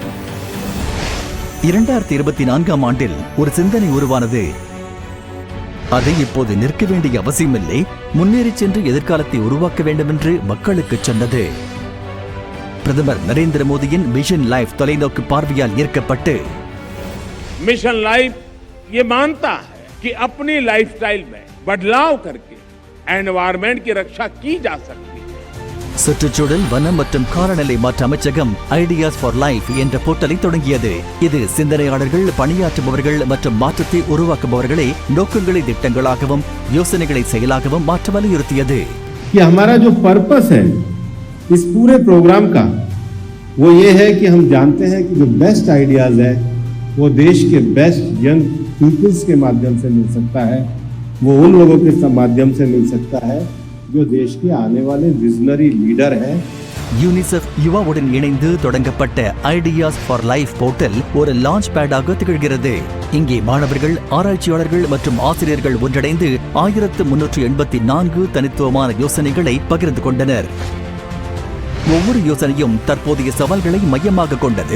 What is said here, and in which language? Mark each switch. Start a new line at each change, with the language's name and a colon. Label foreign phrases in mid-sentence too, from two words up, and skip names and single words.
Tamil: 2024ஆம் ஆண்டில் ஒரு சிந்தனை உருவானது. அதை இப்போது நிற்க வேண்டிய அவசியமில்லை, முன்னேறி சென்று எதிர்காலத்தை உருவாக்க வேண்டும் என்று மக்களுக்கு சொன்னது. பிரதமர் நரேந்திர மோடியின் மிஷன் லைஃப் தொலைநோக்கு பார்வையால் ஈர்க்கப்பட்டு
Hindi: मिशन लाइफ ये मानता है कि अपनी लाइफस्टाइल में बदलाव करके एनवायरनमेंट की रक्षा की जा सकती है.
Tamil: சுற்றுச்சூழல், வனம் மற்றும் காலநிலை மாற்ற அமைச்சகம் ஐடியாஸ் ஃபார் லைஃப் என்ற போர்ட்டலை தொடங்கியது. இது சிந்தனையாளர்கள், பணியாற்றுபவர்கள் மற்றும் மாற்றத்தை உருவாக்குபவர்களை நோக்கங்களை திட்டங்களாகவும் யோசனைகளை செயலாகவும் மாற்ற வலியுறுத்தியது.
Hindi: हमारा जो पर्पस है इस पूरे प्रोग्राम का वो ये है कि हम जानते हैं कि जो
English: best ideas
Hindi: है वो देश के
English: best young peoples
Hindi: के माध्यम से मिल सकता है, वो उन लोगों के माध्यम से मिल सकता है जो देश के आने वाले
English: visionary leader
Hindi: हैं.
Tamil: யூனிசெஃப் யுவாவுடன் இணைந்து தொடங்கப்பட்ட ஐடியாஸ் ஃபார் லைஃப் போர்ட்டல் ஒரு
English: launch padஆக
Tamil: திகழ்கிறது. இங்கே மாணவர்கள், ஆராய்ச்சியாளர்கள் மற்றும் ஆசிரியர்கள் ஒன்றிணைந்து 1384 தனித்துவமான யோசனைகளை பகிர்ந்து கொண்டனர். ஒவ்வொரு யோசனையும் தற்போதைய சவால்களை மையமாக கொண்டது.